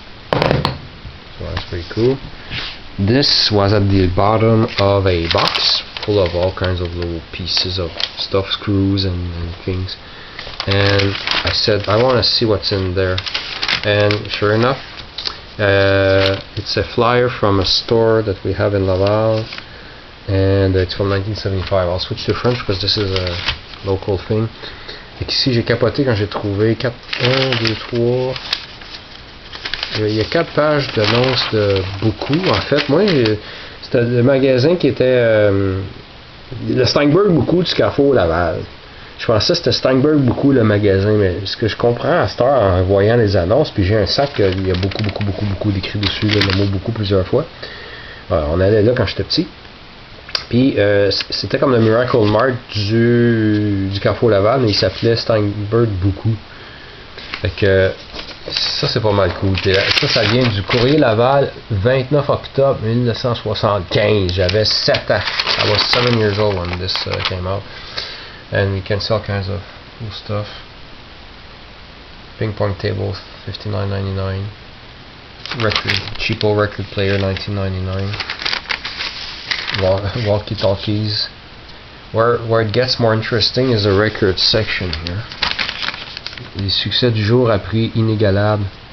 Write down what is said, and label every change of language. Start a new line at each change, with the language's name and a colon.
English: So that's pretty cool. This was at the bottom of a box full of all kinds of little pieces of stuff, screws and things. And I said, I want to see what's in there. And sure enough, it's a flyer from a store that we have in Laval, and it's from 1975. I'll switch to French because this is a local thing.
French: Et ici j'ai capoté quand j'ai trouvé 1, 2, 3. Il y a 4 pages d'annonces de beaucoup. En fait, moi, c'était le magasin qui était le Steinberg beaucoup du Carrefour Laval. Je pensais que c'était Steinberg beaucoup le magasin, mais ce que je comprends à cette heure en voyant les annonces, puis j'ai un sac, il y a beaucoup d'écrits dessus, là, le mot beaucoup plusieurs fois. On allait là quand j'étais petit. Puis c'était comme le Miracle Mart du Carrefour Laval, mais il s'appelait Steinberg beaucoup. Fait que ça c'est pas mal cool. Ça vient du Courrier Laval, 29 octobre 1975. J'avais 7 ans.
English: I was 7 years old when this came out. And you can sell kinds of cool stuff. Ping pong table, $59.99. Cheapo record player, $19.99. Walkie-talkies. Where it gets more interesting is the record section here.
French: Les succès du jour à prix inégalable.